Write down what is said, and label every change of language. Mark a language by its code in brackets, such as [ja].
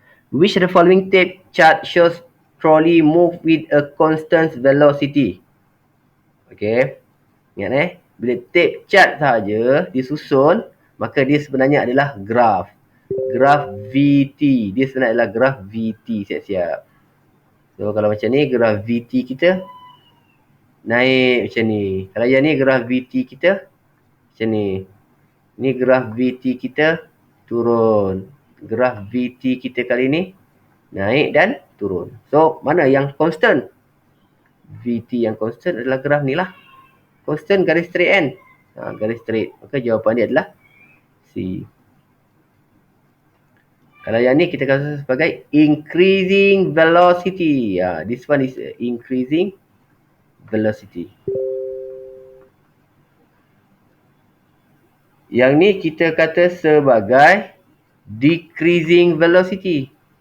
[en] Which of the following tape chart shows trolley move with a constant velocity? [ms] Okay. Ingat bila tape chart saja disusun, maka dia sebenarnya adalah graf. Graf VT. Dia sebenarnya adalah graf VT. Siap-siap. So, kalau macam ni, graf VT kita naik macam ni. Kalau yang ni, graf VT kita macam ni. Ni graf VT kita turun. Graf VT kita kali ni naik dan turun. So, mana yang constant? VT yang constant adalah graf ni lah. Constant garis straight kan? Garis straight. Maka jawapan dia adalah C. Kalau yang ni kita kata sebagai increasing velocity. [en] This one is increasing velocity. [ms] Yang ni kita kata sebagai decreasing velocity.